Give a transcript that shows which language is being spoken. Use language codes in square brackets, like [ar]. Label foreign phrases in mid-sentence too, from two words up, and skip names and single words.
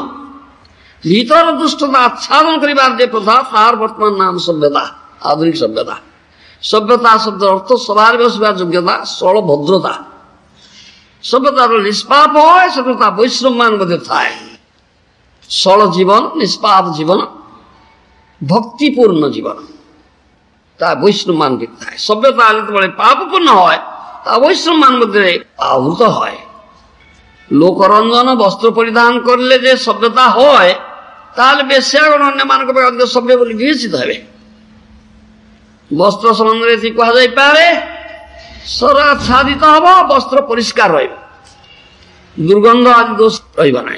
[or] ଭିତର ଦୁଷ୍ଟତା ଆଚ୍ଛାଦନ କରିବାର ଯେ ପ୍ରଥା, ତାହାର ବର୍ତ୍ତମାନ ନାମ ସଭ୍ୟତା, ଆଧୁନିକ ସଭ୍ୟତା। ସଭ୍ୟତା ଶବ୍ଦର ଅର୍ଥ ସଭାରେ ବସିବା ଯୋଗ୍ୟତା, ସରଳ ଭଦ୍ରତା। ସଭ୍ୟତାର ନିଷ୍ପାପ হয়, ସଭ୍ୟତା ବୈଷ୍ଣବ ମାନ ମଧ୍ୟ ଥାଏ। ସରଳ ଜୀବନ, ନିଷ୍ପାପ ଜୀବନ, ଭକ୍ତିପୂର୍ଣ୍ଣ ଜୀବନ ତା ବୈଷ୍ଣବ ମାନକେ ଥାଏ। সভ্যতা যেତେବେଳେ ପାପପୂର୍ଣ୍ଣ হয় ତା ବୈଷ୍ଣବ ମାନ ମଧ୍ୟରେ ଆହୃତ হয়। ଲୋକରଞ୍ଜନ ବସ୍ତ୍ର ପରିଧାନ କରିଲେ ଯେ ସଭ୍ୟତା হয় ତାହେଲେ ବେଶ୍ୟାଗଣ ଅନ୍ୟମାନଙ୍କ ପାଇଁ ଅଧିକ ସଭ୍ୟ ବୋଲି ବିବେଚିତ ହେବେ। ବସ୍ତ୍ର ସମ୍ବନ୍ଧରେ ଏତିକି କୁହାଯାଇପାରେ, ଶରୀର ଆଚ୍ଛାଦିତ ହବ, ବସ୍ତ୍ର ପରିଷ୍କାର ରହିବ, ଦୁର୍ଗନ୍ଧ ଆଦି ଦୋଷ ରହିବ ନାହିଁ।